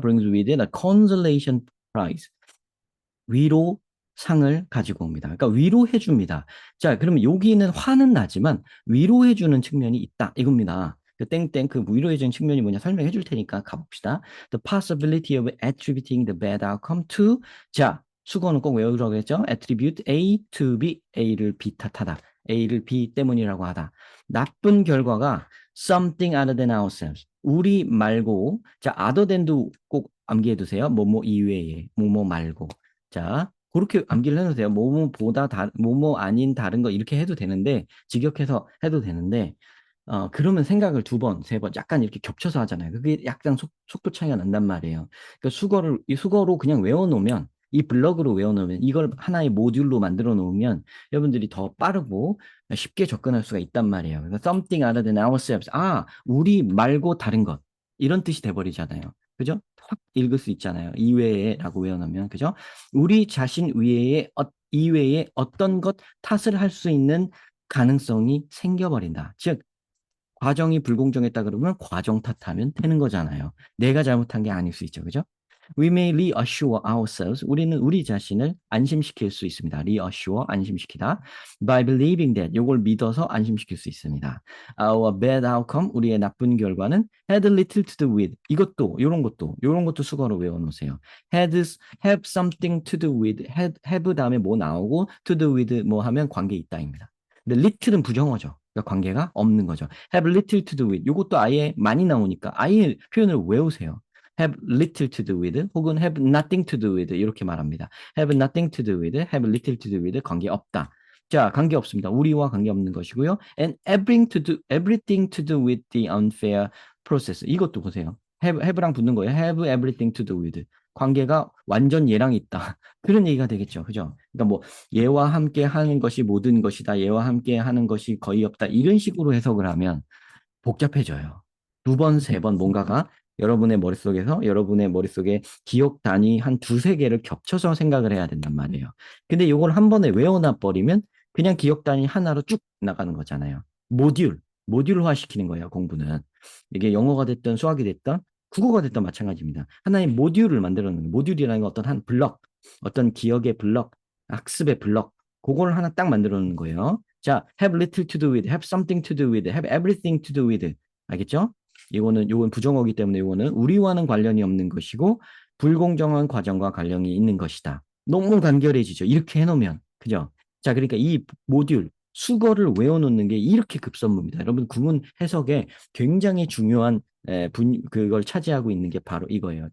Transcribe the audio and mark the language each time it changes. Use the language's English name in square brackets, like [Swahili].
[English] brings with it a consolation prize. [Korean] 위로 상을 가지고 옵니다. 그러니까 위로해 줍니다. 자, 그러면 여기는 화는 나지만 위로해 주는 측면이 있다. 이겁니다. 그 땡땡 그 위로해 주는 측면이 뭐냐 설명해 줄 테니까 가봅시다. [English] The possibility of attributing the bad outcome to. [Korean] 자, 수거는 꼭 외우라고 했죠. [English] attribute A to B, [Korean] A를 B 탓하다. A를 B 때문이라고 하다. 나쁜 결과가 [English] something other than ourselves. [Korean] 우리 말고, 자, other than도 꼭 암기해 두세요. 뭐뭐 이외에, 뭐뭐 말고. 자, 그렇게 암기를 해도 돼요. 뭐뭐 아닌 다른 거 이렇게 해도 되는데, 직역해서 해도 되는데, 그러면 생각을 두 번, 세 번 약간 이렇게 겹쳐서 하잖아요. 그게 약간 속도 차이가 난단 말이에요. 그러니까 이 수거로 그냥 외워놓으면, 이 블럭으로 외워놓으면, 이걸 하나의 모듈로 만들어 놓으면 여러분들이 더 빠르고 쉽게 접근할 수가 있단 말이에요. 그래서 [English] something other than ourselves. [Korean] 우리 말고 다른 것. 이런 뜻이 돼버리잖아요. 그죠? 확 읽을 수 있잖아요. 이외에라고 외워놓으면. 그죠? 우리 자신 이외에 어떤 것 탓을 할 수 있는 가능성이 생겨버린다. 즉, 과정이 불공정했다 그러면 과정 탓하면 되는 거잖아요. 내가 잘못한 게 아닐 수 있죠. 그죠? [English] We may reassure ourselves. [Korean] 우리는 우리 자신을 안심시킬 수 있습니다. reassure, 안심시키다. [English] By believing that. [Korean] 요걸 믿어서 안심시킬 수 있습니다. [English] Our bad outcome, [Korean] 우리의 나쁜 결과는 [English] had little to do with. [Korean] 요런 것도 수거로 외워놓으세요. [English] have something to do with. [Korean] have 다음에 뭐 나오고 to do with 뭐 하면 관계 있다입니다. 근데 little은 부정어죠. 그러니까 관계가 없는 거죠. [English] have little to do with. [Korean] 요것도 아예 많이 나오니까 아예 표현을 외우세요. [English] have little to do with [Korean] 혹은 [English] have nothing to do with [Korean] 이렇게 말합니다. [English] have nothing to do with, have little to do with [Korean] 관계 없다. 자, 관계 없습니다. 우리와 관계 없는 것이고요. [English] And everything to do with the unfair process. [Korean] 이것도 보세요. have랑 붙는 거예요. [English] have everything to do with. [Korean] 관계가 완전 얘랑 있다. 그런 얘기가 되겠죠. 그죠? 그러니까 뭐 얘와 함께 하는 것이 모든 것이다. 얘와 함께 하는 것이 거의 없다. 이런 식으로 해석을 하면 복잡해져요. 두 번, 세 번 뭔가가 여러분의 머릿속에 기억 단위 한 두세 개를 겹쳐서 생각을 해야 된단 말이에요. 근데 이걸 한 번에 외워놔 버리면 그냥 기억 단위 하나로 쭉 나가는 거잖아요. 모듈화 시키는 거예요, 공부는. 이게 영어가 됐든 수학이 됐든 국어가 됐든 마찬가지입니다. 하나의 모듈을 만들어 놓는, 모듈이라는 건 어떤 한 블럭, 어떤 기억의 블럭, 학습의 블럭, 그걸 하나 딱 만들어 놓는 거예요. [English] 자, have little to do with, have something to do with, have everything to do with. [Korean] 알겠죠? 요건 부정어기 때문에 요거는 우리와는 관련이 없는 것이고 불공정한 과정과 관련이 있는 것이다. 너무 간결해지죠. 이렇게 해놓으면. 그죠? 자, 그러니까 이 모듈, 수거를 외워놓는 게 이렇게 급선무입니다. 여러분, 구문 해석에 굉장히 중요한 그걸 차지하고 있는 게 바로 이거예요.